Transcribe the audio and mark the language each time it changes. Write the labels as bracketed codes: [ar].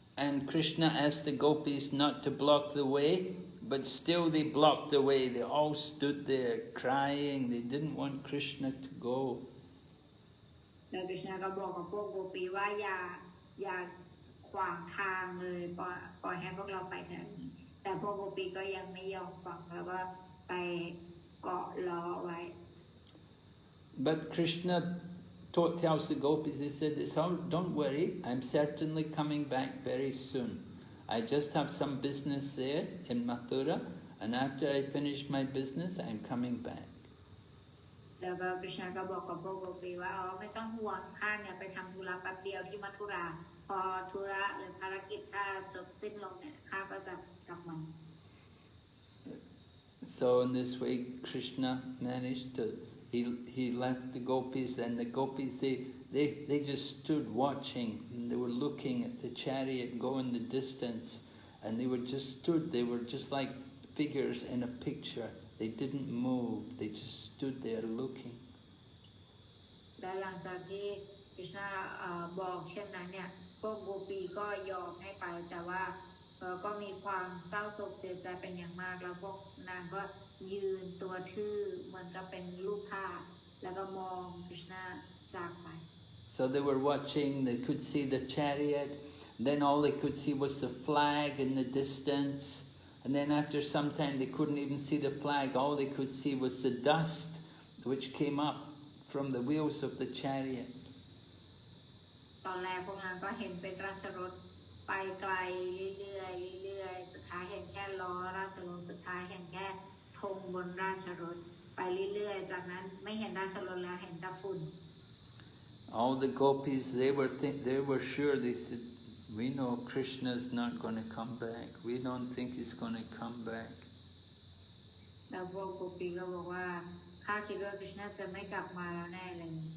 [en] And Krishna asked the gopis not to block the way, but still they blocked the way. They all stood there crying. They didn't want Krishna to go. [th] แล้ว Krishna ก็บอกกับพวกโกปีว่าอย่าขวางทางเลยปล่อยให้พวกเราไปเถอะแต่พวกโกปีก็ยังไม่ยอมฟังแล้วก็ไปเกาะล้อไว้ [en] But Krishna tells the gopis, he said, don't worry, I'm certainly coming back very soon. I just have some business there in Mathura, and after I finish my business, I'm coming back. [th] แล้วก็ Krishna ก็บอกกับพวกโกปีว่าไม่ต้องห่วงข้าเนี่ยไปทำธุระแป๊บเดียวที่มัทุราพอธุระหรือภารกิจข้าจบสิ้นลงเนี่ยข้าก็จะกลับมา [en] So in this way, Krishna managed to, he left the gopis, and the gopis, they just stood watching, and they were looking at the chariot go in the distance, and they were just like figures in a picture. They didn't move, they just stood there looking. [th] และหลังจากที่ Krishna บอกเช่นนั้นเนี่ยพวกโกปีก็ยอมให้ไปแต่ว่าก็มีความเศร้าโศกเสียใจเป็นอย่างมากแล้วพวกนางก็ยืนตัวทื่อเหมือนกับเป็นรูปภาพแล้วก็มอง Krishna จากไป [en] So they were watching, they could see the chariot, then all they could see was the flag in the distance, and then after some time they couldn't even see the flag, all they could see was the dust which came up from the wheels of the chariot. [th] ตอนแรกพวกนางก็เห็นเป็นราชรถไปไกลเรื่อยๆสุดท้ายเห็นแค่ล้อราชรถสุดท้ายเห็นแค่ธงบนราชรถไปเรื่อยๆจากนั้นไม่เห็นราชรถแล้วเห็นแต่ฝุ่น [en] All the gopis, they were sure, they said, We know Krishna's not going to come back. We don't think he's going to come back. [th] แล้วพวกโกปีก็บอกว่าข้าคิดว่าคริชนาจะไม่กลับมาแล้วแน่เลย